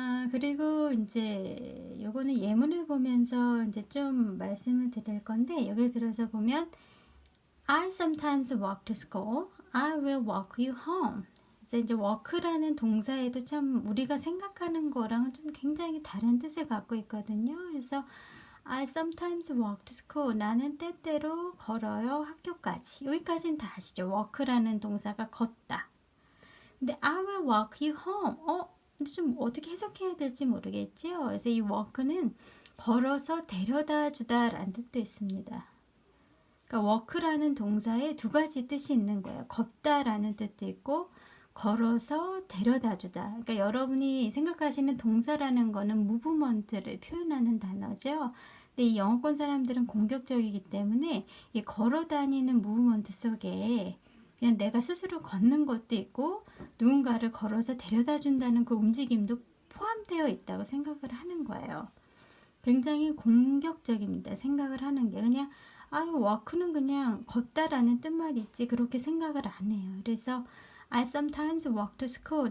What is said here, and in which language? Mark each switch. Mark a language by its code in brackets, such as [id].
[ko] 그리고 이제 요거는 예문을 보면서 이제 좀 말씀을 드릴 건데, 여기 들어서 보면 I sometimes walk to school. [en] I will walk you home. [ko] 그래서 이제 walk라는 동사에도 참 우리가 생각하는 거랑은 좀 굉장히 다른 뜻을 갖고 있거든요. [en] 그래서 I sometimes walk to school. [ko] 나는 때때로 걸어요 학교까지. 여기까지는 다 아시죠? walk라는 동사가 걷다. [en] 근데 I will walk you home. [ko] 근데 좀 어떻게 해석해야 될지 모르겠죠. 그래서 이 walk는 걸어서 데려다 주다라는 뜻도 있습니다. 그러니까 walk라는 동사에 두 가지 뜻이 있는 거예요. 걷다라는 뜻도 있고 걸어서 데려다 주다. 그러니까 여러분이 생각하시는 동사라는 거는 무브먼트를 표현하는 단어죠. 근데 이 영어권 사람들은 공격적이기 때문에 이 걸어 다니는 무브먼트 속에 그냥 내가 스스로 걷는 것도 있고 누군가를 걸어서 데려다 준다는 그 움직임도 포함되어 있다고 생각을 하는 거예요. 굉장히 공격적입니다. 생각을 하는 게 그냥 walk는 그냥 걷다라는 뜻만 있지 그렇게 생각을 안 해요. [en] 그래서 I sometimes walk to school.